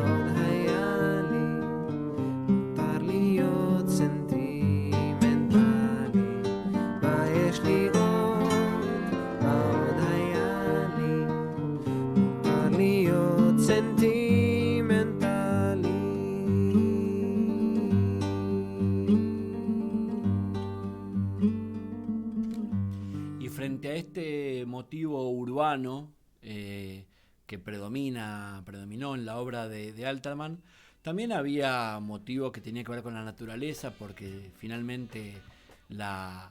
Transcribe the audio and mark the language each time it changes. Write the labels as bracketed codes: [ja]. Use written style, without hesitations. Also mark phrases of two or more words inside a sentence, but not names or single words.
[he] עוד היה לי, מותר להיות סנטימנטלי, מה יש לי עוד, מה עוד היה לי, מותר להיות סנטימנטלי. [es] Y frente a este motivo urbano que predominó en la obra de Alterman, también había motivo que tenía que ver con la naturaleza, porque finalmente la